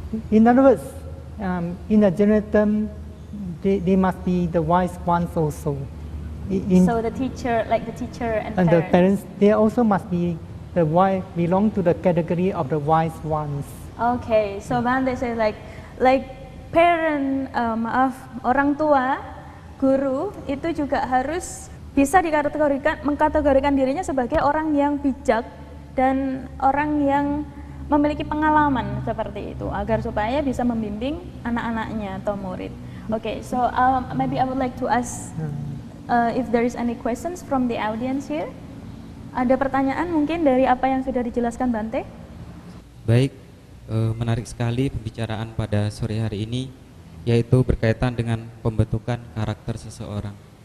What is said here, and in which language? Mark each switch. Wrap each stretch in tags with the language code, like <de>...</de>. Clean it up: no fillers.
<en>In other words, in a general term, they must be the wise ones also. So the teacher and the parents, they also must be belong to the category of the wise ones. Okay, so Bante says like parent,</en> <id>orang tua, guru itu juga harus bisa mengkategorikan dirinya sebagai orang yang bijak dan orang yang memiliki pengalaman seperti itu, agar supaya bisa membimbing anak-anaknya atau murid.</id> <en>Okay, so maybe I would like to ask if there is any questions from the audience here.</en> <id>Ada pertanyaan mungkin dari apa yang sudah dijelaskan Bante? Baik, menarik sekali pembicaraan pada sore hari ini, yaitu berkaitan dengan pembentukan karakter seseorang.</id>